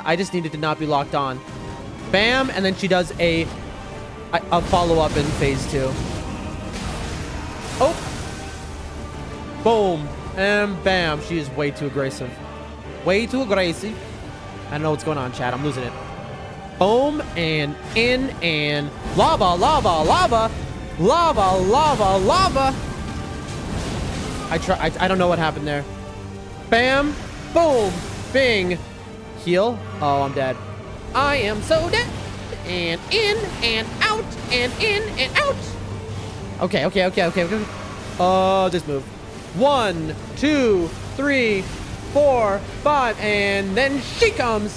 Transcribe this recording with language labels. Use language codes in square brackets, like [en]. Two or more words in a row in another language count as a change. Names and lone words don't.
[en] I just needed to not be locked on. Bam, and then she does a follow-up in phase 2. Oh. Boom. And bam. She is way too aggressive. Way too aggressive. I don't know what's going on, chat. I'm losing it. Boom, and in, and lava, lava, lava. Lava, lava, lava. I don't know what happened there. Bam, boom, bing. Heal. Oh, I'm dead. I am so dead. And in, and out, and in, and out. Okay. This move. 1, 2, 3, 4, 5, and then she comes.